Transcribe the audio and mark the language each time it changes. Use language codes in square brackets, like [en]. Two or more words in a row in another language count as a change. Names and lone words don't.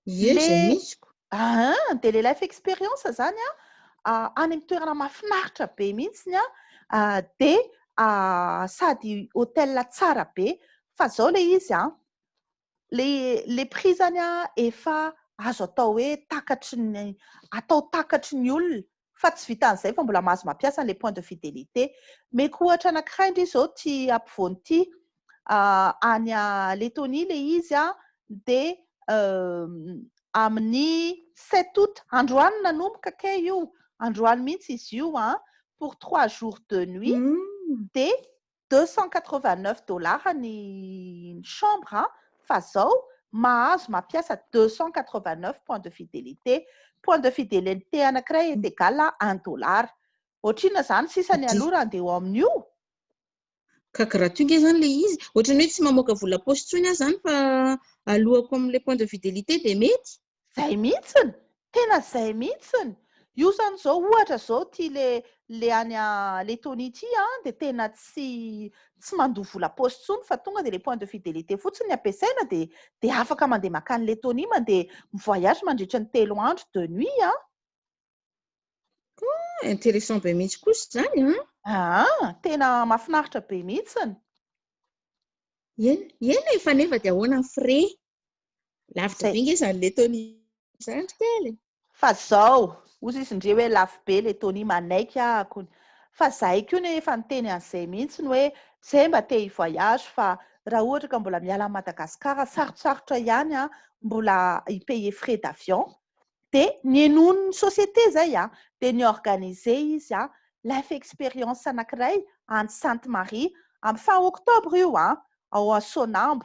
[mg] dia le [en] life expérience [mg] zany any amin'ny toerana mahafinaritra be mihitsy dia sady hôtel tsara be fa zao le izy le prix zany efa azo atao hoe takatry ny olona fa tsy vitan'izay fa mbola mahazo mampiasa le [fr] point de fidélité [mg] meko ohatra anankiray indry izao ty ampovoany ity any Lettonie le izy dia amin'ny 7 août androany nanomboka ke io androany mihitsy izy io [fr] pour 3 jours de nuit [mg] dia $289 ny chambre fa zao mahazo mampiasa 289 [fr] point de fidélité. Point de fidélité anankiray est égal à $1. [mg] Ohatrina zany sisany aloha raha andeha ho amin'io. Ka gratuit nge zany le izy ohatrany hoe tsy mamoaka vola poche tsony zany fa alohako amin'le [fr] point de fidélité [mg] dia mety. Zay mihitsiny tena zay mihitsiny io zany zao ohatra zao ty le any Lettonie ity dia tena tsy mandoa vola poche tsony fa tonga dia le [fr] point de fidélité [mg] fotsiny ny ampiasaina dia afaka mandeha makany Lettonie mandeha mivoyage mandritra ny 3 andro [fr] de nuit [mg] intéressant be mihitsy kosa zany tena mahafinaritra be mihitsiny. Eny efa nefa dia ahoana ny frais lavitra be nge zany Lettonie zany kely fa zao ozy izy indray hoe lafo be Lettonie manaiky ahako fa zahay koa efa niteny an'izay mihitsy ny hoe zay mba te hivoyage fa raha ohatra ka mbola miala Madagasikara sarotsarotra ihany mbola hipayer [fr] frais d'avion [mg] dia nienon'ny société zay dia niorganiser izy [en] life expérience [mg] anankiray any Sainte Marie amin'ny [fr] fin octobre [mg] io ao Sonambo.